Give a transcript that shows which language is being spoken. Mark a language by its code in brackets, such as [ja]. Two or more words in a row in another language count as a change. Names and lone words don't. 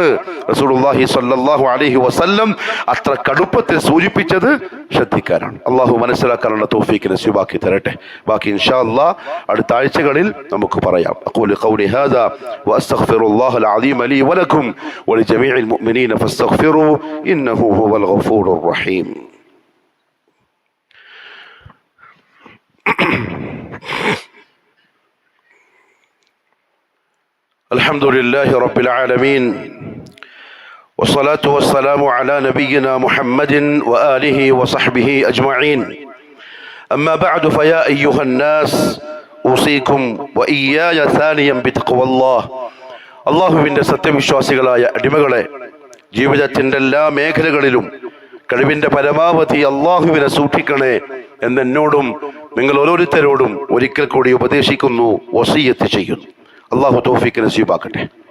[ml] റസൂലുള്ളാഹി [ar] صلى الله عليه وسلم [ml] അത്ര കടുപ്പത്തിൽ സൂചിപ്പിച്ചത് ശ്രദ്ധിക്കാനാണ്. അള്ളാഹു മനസ്സിലാക്കാനുള്ള തൗഫീഖ് നസീബാക്കി തരട്ടെ. ബാക്കി [ar] إن شاء الله [ml] അടുത്ത ആഴ്ചകളിൽ നമുക്ക് പറയാം. [ar] أقول قولي هذا وأستغفر الله العظيم لي ولكم ولجميع المؤمنين فاستغفروا إنه هو الغفور الرحيم. الحمد لله رب العالمين والصلاة والسلام على نبينا محمد وآله وصحبه أجمعين. أما بعد فيا أيها الناس أوصيكم وإياي ثانيا بتقوى الله. [ml] അള്ളാഹുവിൻ്റെ സത്യവിശ്വാസികളായ അടിമകളെ, ജീവിതത്തിൻ്റെ എല്ലാ മേഖലകളിലും കഴിവിൻ്റെ പരമാവധി അള്ളാഹുവിനെ സൂക്ഷിക്കണേ എന്നെന്നോടും നിങ്ങൾ ഓരോരുത്തരോടും ഒരിക്കൽ കൂടി ഉപദേശിക്കുന്നു, വസിയ്യത്ത് ചെയ്യുന്നു. അള്ളാഹു തൗഫീഖ് നസീബാക്കട്ടെ.